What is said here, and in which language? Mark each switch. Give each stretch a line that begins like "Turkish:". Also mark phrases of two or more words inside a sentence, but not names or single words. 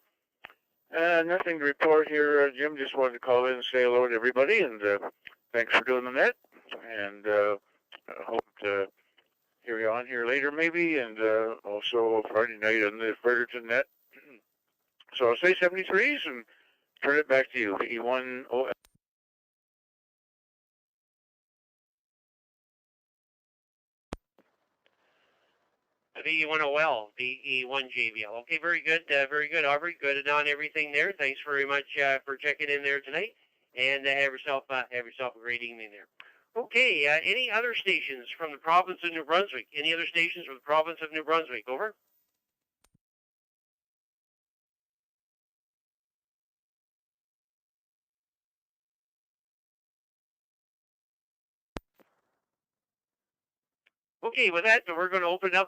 English: Nothing to report here, Jim. Just wanted to call in and say hello to everybody, and thanks for doing the net. And I hope to hear you on here later, maybe, and also Friday night on the Fredericton net. So I'll say 73s and turn it back to you. VE1 OL. VE1OL, VE1JBL. Okay, very good, Aubrey. Good on everything there. Thanks very much for checking in there tonight, and have yourself a great evening there. Okay, any other stations from the province of New Brunswick? Any other stations from the province of New Brunswick? Over. Okay, with that, we're going to open it up.